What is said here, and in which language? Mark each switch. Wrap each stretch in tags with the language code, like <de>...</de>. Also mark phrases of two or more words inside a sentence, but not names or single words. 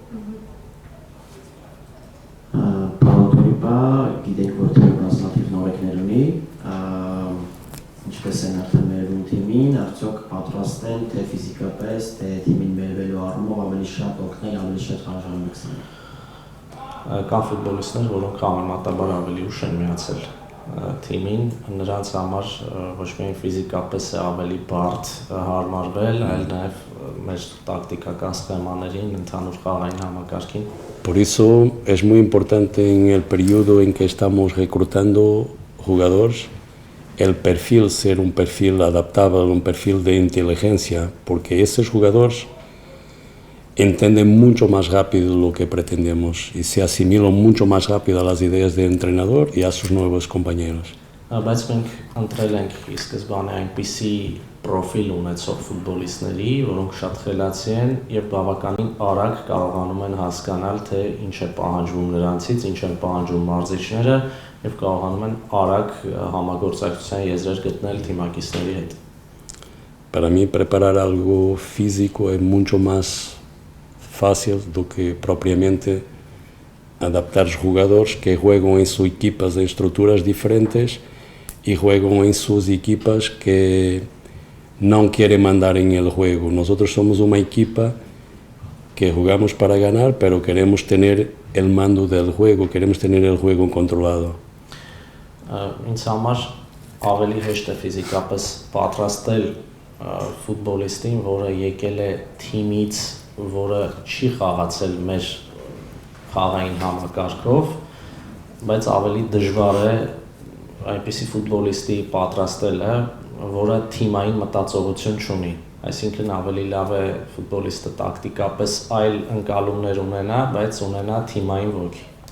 <hy>Պարոնտորիպա գիտենք, որ թիմը բազմաթիվ նորեկներ ունի, ինչպես են արդեն մերվում թիմին, արդյոք պատրաստ են թե ֆիզիկապես, թե թիմին մերվելու առումով ավելի շատ օգնել, ավելի շատ խաղաժամկետ ստանալ։ Կան ֆուտբոլիստներ, որոնք համեմատաբար ավելի ուշ են միացել թիմին, նրանց համար ոչ միայն ֆիզիկապես է ավելի բարդ հարմարվել, այլ նաև մեր տակտիկական սխեմաներին, ընդհանուր խաղային համակարգին։</hy> <es>Por eso es muy importante en el periodo en que estamos reclutando jugadores, el perfil ser un perfil adaptable, un perfil de inteligencia, porque esos jugadores entienden mucho más rápido lo que pretendemos y se asimilan mucho más rápido a las ideas del entrenador y a sus nuevos compañeros.</es> <hy>Բայց մենք ընտրել ենք ի սկզբանե այնպիսի պրոֆիլ ունեցող ֆուտբոլիստների, որոնք շատ խելացի են եւ բավականին արագ կարողանում են հասկանալ, թե ինչ է պահանջվում նրանցից, ինչ են պահանջում մարզիչները եւ կարողանում են արագ համագործակցության եզրեր գտնել թիմակիցների հետ։</hy> <es>Para mí preparar algo físico es mucho más fácil do que propiamente adaptar jugadores que juegan en sus equipas en estructuras diferentes y juegan en sus equipas que no quieren mandar en el juego. Nosotros somos una equipa que jugamos para ganar, pero queremos tener el mando del juego, queremos tener el juego controlado.</es> <hy>Ինձ համար ավելի հեշտ է ֆիզիկապես պատրաստել ֆուտբոլիստին, որը եկել է թիմից, որը չի խաղացել մեր խաղային համակարգով, բայց ավելի դժվար է այնպիսի ֆուտբոլիստի պատրաստելը, որը թիմային մտածողություն չունի։ Այսինքն ավելի լավ է ֆուտբոլիստը տակտիկապես այլ ընկալումներ ունենա, բայց ունենա թիմային ոգի։</hy>